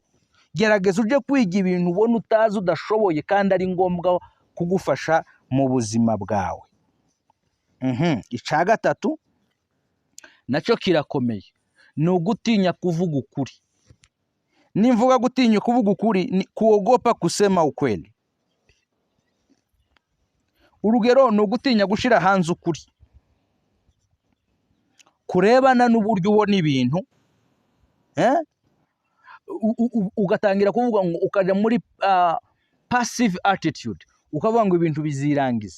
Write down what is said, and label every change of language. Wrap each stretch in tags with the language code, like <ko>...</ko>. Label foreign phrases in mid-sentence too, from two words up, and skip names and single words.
<rw>Gerageza uje kwiga ibintu ubona utazi udashoboye kandi ari ngombwa kugufasha mu buzima bwawe. Icya gatatu nacyo kirakomeye, ni ugutinya kuvuga ukuri. Nimvuga gutinya kuvuga ukuri,</rw> <sw>ni kuogopa kusema ukweli.</sw> <rw>Urugero ni ugutinya gushira hanze ukuri, kurebana n'uburyo ubona ibintu, ugatangira kuvuga ngo ukaja muri</rw> <en>passive attitude,</en> <rw>ukavuga ngo ibintu bizirangiza.</rw>